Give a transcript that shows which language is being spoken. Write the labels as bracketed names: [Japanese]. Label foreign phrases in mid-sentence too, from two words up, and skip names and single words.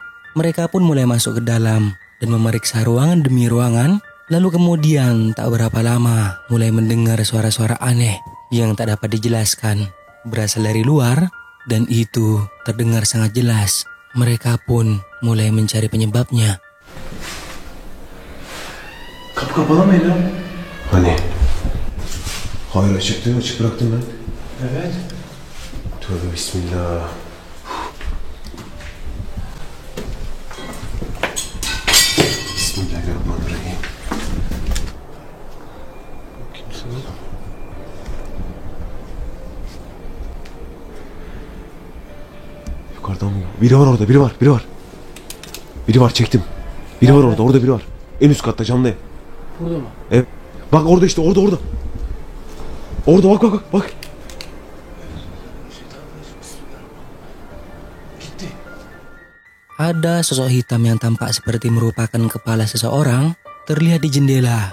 [Indonesian] Mereka pun mulai masuk ke dalam dan memeriksa ruangan demi ruangan. Lalu kemudian tak berapa lama mulai mendengar suara-suara aneh yang tak dapat dijelaskan berasal dari luar, dan itu terdengar sangat jelas. Mereka pun mulai mencari penyebabnya. [Turkish] Kapı kapalı mıydı? Hani? Hayır açıktı. Açık bıraktım ben. Evet. Tövbe bismillah. [Arabic] Bismillahirrahmanirrahim. [Turkish] Kimse yok. Yukarıdan mı? Biri var orada, biri var, biri var. Biri var, çektim. Biri var orada biri var. En üst katta canlı ev. Burada mı? Evet. Bak orada işte, orada. Orada bak. [Indonesian] Ada sosok hitam yang tampak seperti merupakan kepala seseorang terlihat di jendela.